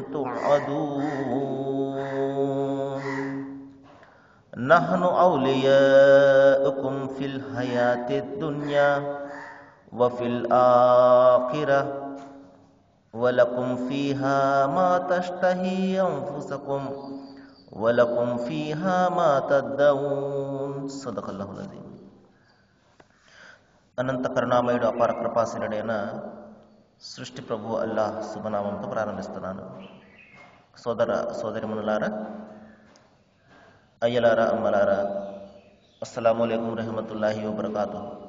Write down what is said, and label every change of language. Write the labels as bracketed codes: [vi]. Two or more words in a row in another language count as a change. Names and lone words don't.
[ar] توعدون نحن أولياؤكم في الحياة الدنيا وفي الآخرة ولكم فيها ما تشتهي أنفسكم ولكم فيها ما تدعون صدق الله العظيم. [te] అనంత కరుణామయుడు అపార కృపాశీలుడైన సృష్టి ప్రభు అల్లాహ్ శుభనామంతో ప్రారంభిస్తున్నాను. సోదరిమణులారా, అయ్యలారా, అమ్మలారా, [ar] السلام عليكم ورحمة الله وبركاته.